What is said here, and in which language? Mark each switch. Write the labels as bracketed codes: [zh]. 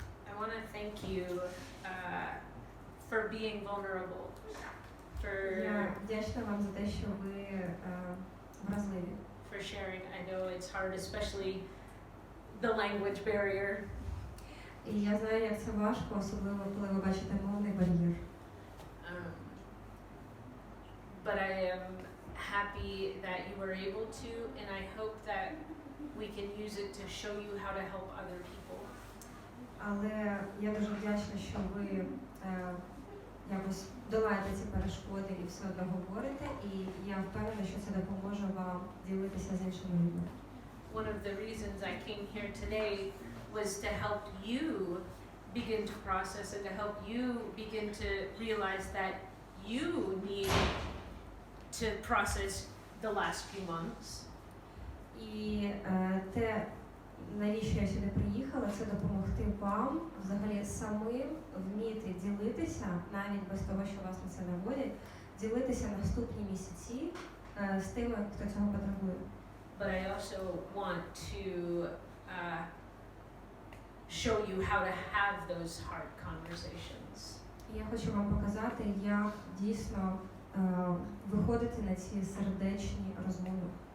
[en] I want to thank you for being vulnerable, [uk] Я вдячна вам за те, що ви вразливі. [en] for sharing. I know it's hard, especially the language barrier. [uk] І я знаю, як це важко, особливо коли ви бачите мовний бар'єр. [en] But I am happy that you were able to, and I hope that we can use it to show you how to help other people. [uk] Але я дуже вдячна, що ви якось долаєте ці перешкоди і все одно говорите, і я впевнена, що це допоможе вам ділитися з іншими людьми. [en] One of the reasons I came here today was to help you begin to process and to help you begin to realize that you need to process the last few months. [uk] І те, навіщо я сюди приїхала, це допомогти вам взагалі самим вміти ділитися, навіть без того, що вас на це наводять, ділитися наступні місяці з тими, хто цього потребує. [en] But I also want to show you how to have those hard conversations. [uk] І я хочу вам показати, як дійсно виходити на ці сердечні розмови.